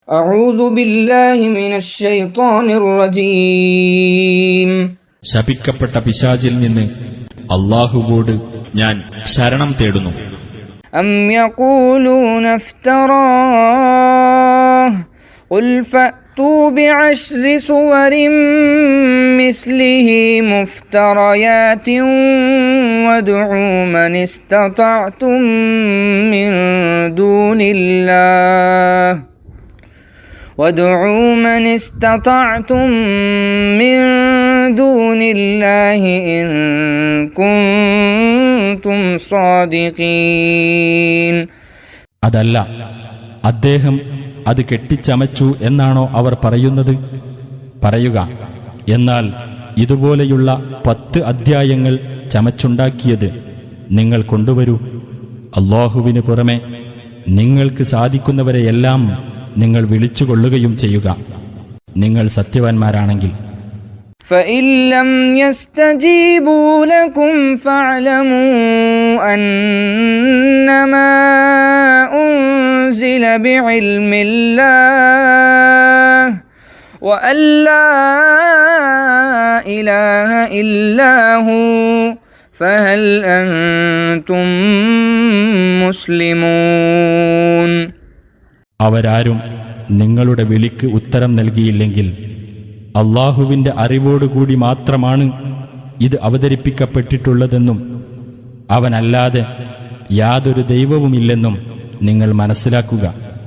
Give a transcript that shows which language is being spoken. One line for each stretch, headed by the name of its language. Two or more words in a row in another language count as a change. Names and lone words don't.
Arabic: أعوذ بالله من الشيطان الرجيم.
Malayalam: ശപിക്കപ്പെട്ട പിശാചിൽ നിന്ന് അല്ലാഹുവോട് ഞാൻ ശരണം തേടുന്നു.
Arabic: أم يقولون افتراه قل فأتوا بعشر سور مثله مفتريات وادعوا من استطعتم من دون الله إن كنتم صادقين.
Malayalam: അതല്ല, അദ്ദേഹം അത് കെട്ടിച്ചമച്ചു എന്നാണോ അവർ പറയുന്നത്? പറയുക, എന്നാൽ ഇതുപോലെയുള്ള 10 അധ്യായങ്ങൾ ചമച്ചുണ്ടാക്കിയത് നിങ്ങൾ കൊണ്ടുവരൂ. അല്ലാഹുവിന് പുറമെ നിങ്ങൾക്ക് സാധിക്കുന്നവരെയെല്ലാം നിങ്ങൾ വിളിച്ചുകൊള്ളുകയും ചെയ്യുക, നിങ്ങൾ സത്യവാന്മാരാണെങ്കിൽ.
Arabic: فإن لم يستجيبوا لكم فاعلموا أنما أنزل بعلم الله وأن لا إله إلا هو فهل أنتم مسلمون.
Malayalam: അവരാരും നിങ്ങളുടെ വിളിക്ക് ഉത്തരം നൽകിയില്ലെങ്കിൽ അല്ലാഹുവിന്റെ അറിവോടുകൂടി മാത്രമാണ് ഇത് അവതരിപ്പിക്കപ്പെട്ടിട്ടുള്ളതെന്നും അവനല്ലാതെ യാതൊരു ദൈവവുമില്ലെന്നും നിങ്ങൾ മനസ്സിലാക്കുക.